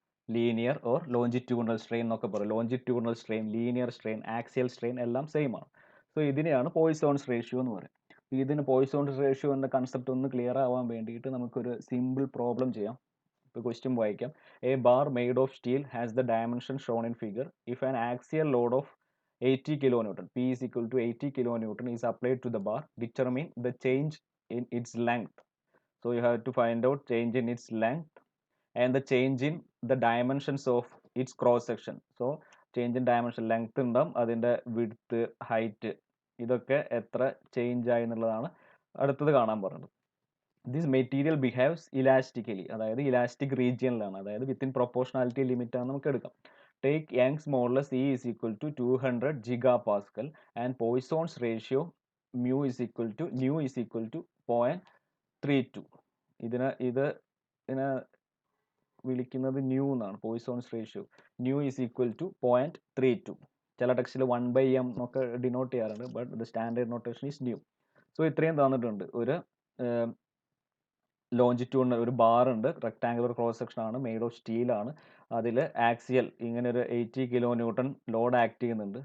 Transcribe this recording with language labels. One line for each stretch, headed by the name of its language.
English: Linear or longitudinal strain
Malayalam: എന്നൊക്കെ പറയും. Longitudinal strain, linear strain, axial strain എല്ലാം same ആണ്. സോ ഇതിനെയാണ് പോയ്സോൺസ് റേഷ്യോ എന്ന് പറയും. ഇതിന് പോയ്സോൺസ് റേഷ്യോ എന്ന കൺസെപ്റ്റ് ഒന്ന് ക്ലിയർ ആവാൻ വേണ്ടിയിട്ട് നമുക്കൊരു സിമ്പിൾ പ്രോബ്ലം ചെയ്യാം. ഇപ്പോൾ ക്വസ്റ്റ്യൻ വായിക്കാം.
English: A bar made of steel has the dimension shown in figure. If an axial load of 80 kilonewton, P is equal to 80 kilonewton is applied to the bar. Determine the change in its length. So you have to find out change in its length and the change in the dimensions of its cross section. So change in dimension,
Malayalam: length ഉണ്ടാവും, അതിൻ്റെ width, height, ഇതൊക്കെ എത്ര change ആയി എന്നുള്ളതാണ് അടുത്തത് കാണാൻ പറഞ്ഞത്.
English: this material behaves elastically,
Malayalam: അതായത് ഇലാസ്റ്റിക് റീജിയനിലാണ്, അതായത് വിത്തിൻ പ്രൊപ്പോർഷണാലിറ്റി ലിമിറ്റ് ആണ് നമുക്ക് എടുക്കാം.
English: Take Young's modulus E is equal to 200 gigapascal and Poisson's ratio mu is equal to 0.32.
Malayalam: ഇതിനെ വിളിക്കുന്നത് ന്യൂ എന്നാണ്, പോയ്സോൺസ് ratio.
English: Nu is equal to 0.32.
Malayalam: ചില ടെക്സ്റ്റിൽ 1/m എന്നൊക്കെ ഡിനോട്ട് ചെയ്യാറുണ്ട്,
English: But the standard notation is nu. So
Malayalam: ഇത്രയും തന്നിട്ടുണ്ട്. ഒരു ലോഞ്ചിറ്റ്യൂഡിനൽ ഒരു ബാർ ഉണ്ട്, റെക്ടാങ്കുലർ ക്രോസ് സെക്ഷൻ ആണ്, മെയ്ഡ് ഓഫ് സ്റ്റീൽ ആണ്, അതിൽ ആക്സിയൽ ഇങ്ങനെ ഒരു 80 kilonewton ലോഡ് ആക്ട് ചെയ്യുന്നുണ്ട്.